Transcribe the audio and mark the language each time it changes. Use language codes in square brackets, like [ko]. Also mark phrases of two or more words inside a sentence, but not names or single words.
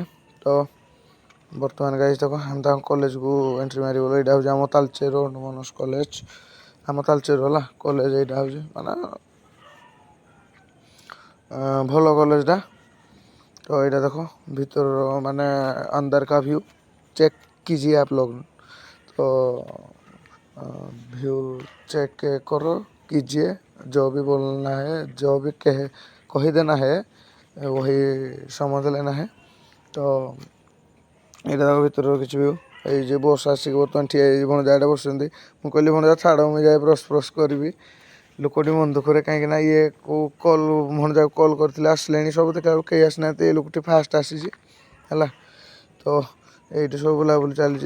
[or] ତ ବର୍ତ୍ତମାନ ଗାଇସ୍ ଦେଖ ଆମେ ତାଙ୍କ କଲେଜକୁ ଏଣ୍ଟ୍ରି ମାରିଗଲୁ। ଏଇଟା ହେଉଛି ଆମ ତାଳଚେର ଅଟୋନମସ୍ କଲେଜ। ଆମ ତାଳଚେର ହେଲା କଲେଜ ଏଇଟା ହେଉଛି, ମାନେ ଭଲ କଲେଜଟା। ତ ଏଇଟା ଦେଖ ଭିତର ମାନେ [hi] अंदर का व्यू चेक कीजिए आप लोग। तो व्यू चेक करो, कीजिए, जो भी बोलना है, जो भी कही देना है वही समझ लेना है। [or] तो ଏଇଟା ତାଙ୍କ ଭିତରର କିଛି ବି ଏଇ ଯେ ବସ୍ ଆସିକି ବର୍ତ୍ତମାନ ଠିଆ ହେଇଛି। ଭଣଜା ଏଇଟା ବସୁଛନ୍ତି। ମୁଁ କହିଲି ଭଣଜା ଛାଡ଼, ମୁଁ ଯାଏ ବ୍ରସ୍ କରିବି। ଲୋକଟି ମନ ଦୁଃଖରେ, କାହିଁକିନା ଇଏ କେଉଁ କଲ୍ ଭଣଜାକୁ କଲ୍ କରିଥିଲେ ଆସିଲେଣି ସବୁ, ଦେଖିଲା ବେଳକୁ କେହି ଆସିନାହାନ୍ତି। ଏଇ ଲୋକଟି ଫାଷ୍ଟ ଆସିଛି ହେଲା। ତ ଏଇଠି ସବୁ ବୁଲାବୁଲି ଚାଲିଛି।